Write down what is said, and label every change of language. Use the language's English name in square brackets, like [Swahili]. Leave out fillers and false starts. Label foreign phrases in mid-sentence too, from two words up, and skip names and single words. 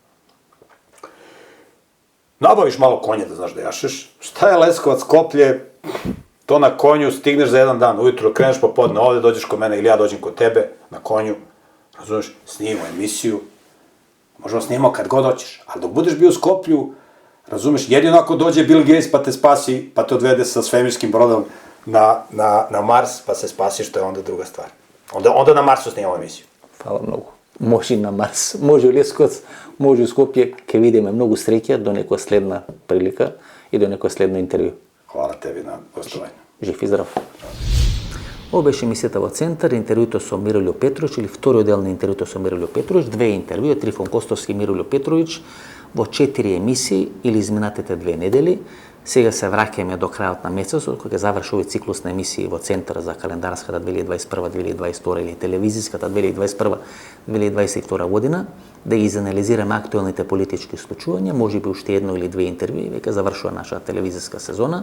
[Serbian] nabaviš malo konja da znaš da jašeš, šta je Leskovac, Skoplje, to na konju stigneš za jedan dan, ujutro kreneš popodne ovde, dođeš kod mene ili ja dođem kod tebe na konju, razumeš, snimamo emisiju, možemo snimamo kad god hoćeš, ali dok budeš bio u Skoplju, razumeš, jedino ako dođe Bill Gates pa te spasi, pa te odvede sa svemirskim brodom na Mars, pa se spasiš, to je onda druga stvar. Onda na Marsu snimamo emisiju. Hvala mnogo. Može na Mars, može u Leskovac, može u Skopje, [Macedonian] кај видимо многу среќа до неко следна прилика и до неко следно интервју. [Serbian] Hvala tebi na gostovanju. Жив и здрав. [Macedonian] Ова беше емисијата во Центар, интервјуто со Миролјо Петровиќ, или вториот дел на интервјуто со Миролјо Петровиќ, две интервјуа, Трифон Костовски и Миролјо Петровиќ, во 4 емисии или изминатите 2 недели. Сега се враќаме до крајот на месецот, кога ќе заврши овој циклус на емисии во Центар за календарската 2021-2022 или телевизиската 2021-2022 година, да ги изанализираме актуелните политички случувања, можеби уште едно или две интервјуи, веќе завршува нашата телевизиска сезона.